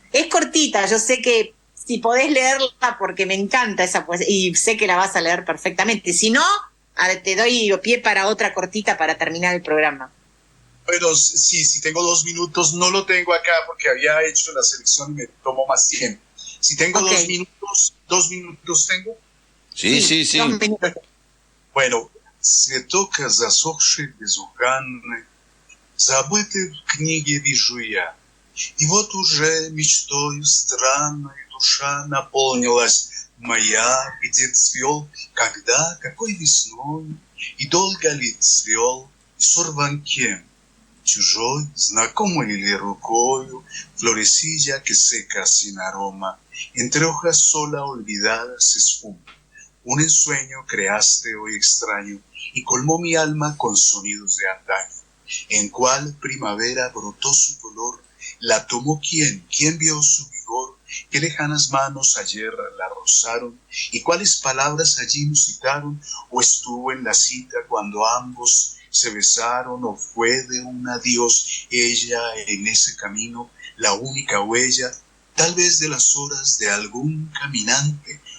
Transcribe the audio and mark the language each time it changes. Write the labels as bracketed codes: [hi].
[es] Es cortita, yo sé que si podés leerla, porque me encanta esa poesía, y sé que la vas a leer perfectamente. Si no, te doy pie para otra cortita para terminar el programa. Bueno, sí, si tengo 2 minutos, no lo tengo acá porque había hecho la selección y me tomó más tiempo. Si tengo 2 minutos, 2 minutos tengo. Sí. [ru] Bueno, цветок засохший безуханный, забытый в книге вижу я. И вот уже мечтою странной душа наполнилась моя, где цвел, когда, какой весной, и долго ли цвел, и сорван кем, чужой, знакомой ли рукою, [es] florecilla que seca sin aroma, entre hojas sola olvidada se esfuma. Un ensueño creaste hoy extraño y colmó mi alma con sonidos de antaño. En cuál primavera brotó su color, la tomó quién vio su vigor, qué lejanas manos ayer la rozaron y cuáles palabras allí musitaron, o estuvo en la cita cuando ambos se besaron, o fue de un adiós ella en ese camino, la única huella, tal vez de las horas de algún caminante.